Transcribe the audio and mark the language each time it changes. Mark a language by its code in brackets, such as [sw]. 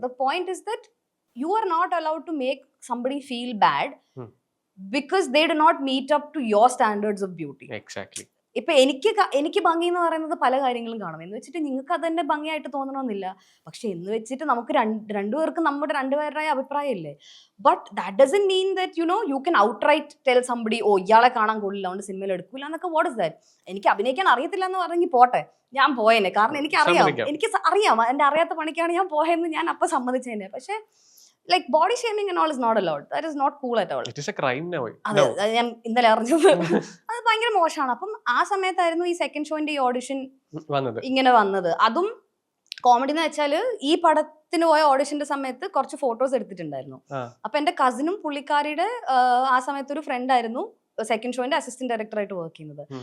[en] The point is that you are not allowed to make somebody feel bad because they do not meet up to your standards of beauty. Exactly. [ml] ഇപ്പൊ എനിക്ക് ഭംഗി എന്ന് പറയുന്നത് പല കാര്യങ്ങളും കാണും. എന്ന് വെച്ചിട്ട് നിങ്ങൾക്ക് അത് തന്നെ ഭംഗിയായിട്ട് തോന്നണമെന്നില്ല. പക്ഷെ എന്ന് വെച്ചിട്ട് നമുക്ക് രണ്ടുപേർക്കും നമ്മുടെ രണ്ടുപേരുടെ അഭിപ്രായം ഇല്ലേ. [en] but that doesn't mean that you can outright tell somebody [ml] ഓ ഇയാളെ കാണാൻ കൊള്ളില്ല അതുകൊണ്ട് സിനിമയിൽ എടുക്കൂല എന്നൊക്കെ. [en] What is that? [ml] എനിക്ക് അഭിനയിക്കാൻ അറിയത്തില്ല എന്ന് പറഞ്ഞെങ്കിൽ പോട്ടെ, ഞാൻ പോയേനെ. കാരണം എനിക്ക് അറിയാം എന്റെ അറിയാത്ത പണിക്കാണ് ഞാൻ പോയെന്ന് ഞാൻ അപ്പൊ സമ്മതിച്ചേനെ. [en] പക്ഷെ like body shaming and all is not allowed. That is not cool at all. It is a crime now. [ml] അതെ, ഞാൻ ഇന്നലെ അറിഞ്ഞത്. അത് ഭയങ്കര മോശമാണ്. അപ്പം ആ സമയത്തായിരുന്നു ഈ സെക്കൻഡ് ഷോന്റെ ഈ ഓഡിഷൻ ഇങ്ങനെ വന്നത്. അതും കോമഡി എന്ന് വെച്ചാല് ഈ പടത്തിന് പോയ ഓഡിഷന്റെ സമയത്ത് കുറച്ച് ഫോട്ടോസ് എടുത്തിട്ടുണ്ടായിരുന്നു. അപ്പൊ എന്റെ കസിനും പുള്ളിക്കാരിയുടെ ആ സമയത്ത് ഒരു ഫ്രണ്ട് ആയിരുന്നു സെക്കൻഡ് ഷോന്റെ അസിസ്റ്റന്റ് ഡയറക്ടറായിട്ട് വർക്ക് ചെയ്യുന്നത്.